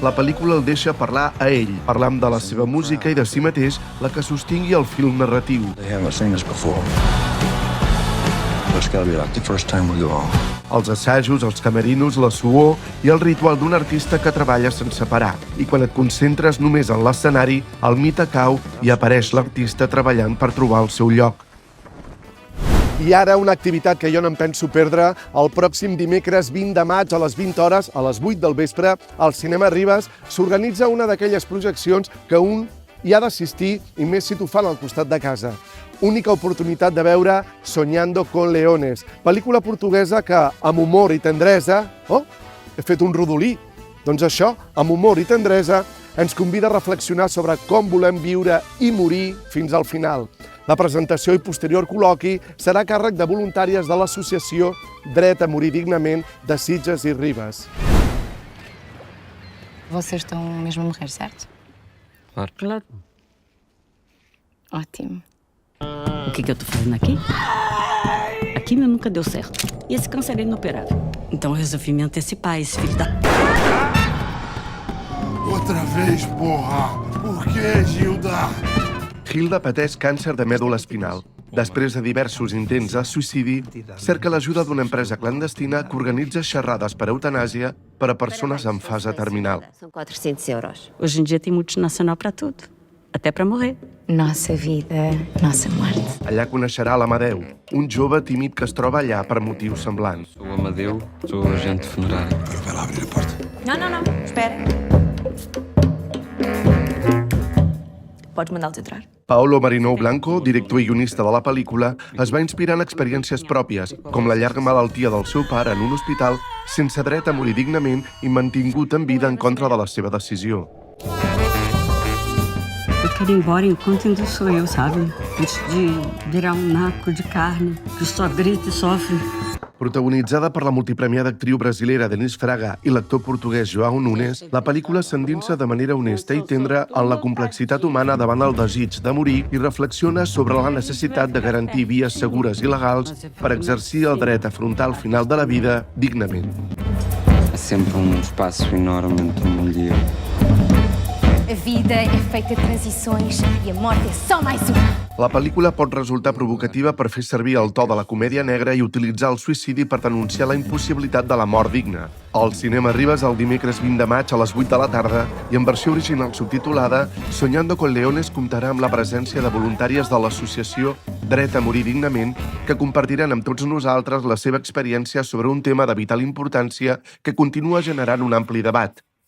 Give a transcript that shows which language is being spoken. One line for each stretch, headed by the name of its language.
Catalan: La pel·lícula el deixa parlar a ell, parlant de la seva música i de si mateix, la que sostingui el fil narratiu.
English: They haven't seen us before. It's gotta be like the first time we go on.
Catalan: Els assajos, els camerinos, la suor i el ritual d'un artista que treballa sense parar. I quan et concentres només en l'escenari, el mite cau i apareix l'artista treballant per trobar el seu lloc. I ara una activitat que jo no em penso perdre. El pròxim dimecres 20 de maig a les 20 hores, a les 8 del vespre, al Cinema Ribes, s'organitza una d'aquelles projeccions que un hi ha d'assistir i més si t'ho fan al costat de casa. Única oportunitat de veure Soñando con Leones, pel·lícula portuguesa que, amb humor i tendresa... Oh, he fet un rodolí! Doncs això, amb humor i tendresa, ens convida a reflexionar sobre com volem viure i morir fins al final. La presentació i posterior col·loqui serà a càrrec de voluntàries de l'associació Dret a Morir Dignament de Sitges i Ribes.
Portuguese: Vocês estão mesmo a morrer, certo? Claro. Ótimo. O que eu tô fazendo aqui? A quimio nunca deu certo. E esse câncer é inoperável. Então eu resolvi me antecipar, esse filho da... Outra vez, porra! Por que, Gilda?
Catalan: Hilda pateix càncer de mèdula espinal. Després de diversos intents de suïcidi, cerca l'ajuda d'una empresa clandestina que organitza xerrades per eutanàsia per a persones en fase terminal.
Portuguese: São 400 euros. Hoje em dia tem multinacional pra tudo. Até pra morrer. Nossa vida, nossa morte.
Catalan: Allà coneixerà l'Amadeu, un jove tímid que es troba allà per motius semblants.
Portuguese: Sou o Amadeu, sou agente funerário. Vai lá abrir a porta. Não, espera. Podes mandá-los entrar.
Catalan: Paolo Marinou Blanco, director i guionista de la pel·lícula, es va inspirar en experiències pròpies, com la llarga malaltia del seu pare en un hospital sense dret a morir dignament i mantingut en vida en contra de la seva decisió.
Portuguese: Eu quero ir embora enquanto ainda sou eu, sabe? Antes de virar naco de carne, que só grita e sofre.
Catalan: Protagonitzada per la multipremiada actriu brasilera Denise Fraga i l'actor portuguès João Nunes, la pel·lícula s'endinsa de manera honesta i tendra en la complexitat humana davant el desig de morir i reflexiona sobre la necessitat de garantir vies segures i legals per exercir el dret a afrontar el final de la vida dignament.
Portuguese: Há sempre espaço enorme entre um e outro. A vida é feita de transições e a morte é só mais uma.
Catalan: La pel·lícula pot resultar provocativa per fer servir el to de la comèdia negra i utilitzar el suïcidi per denunciar la impossibilitat de la mort digna. Al cinema Ribes el dimecres 20 de maig a les 8 de la tarda i en versió original subtitulada, Soñando con Leones comptarà amb la presència de voluntàries de l'associació Dret a Morir Dignament que compartiran amb tots nosaltres la seva experiència sobre un tema de vital importància que continua generant un ampli debat.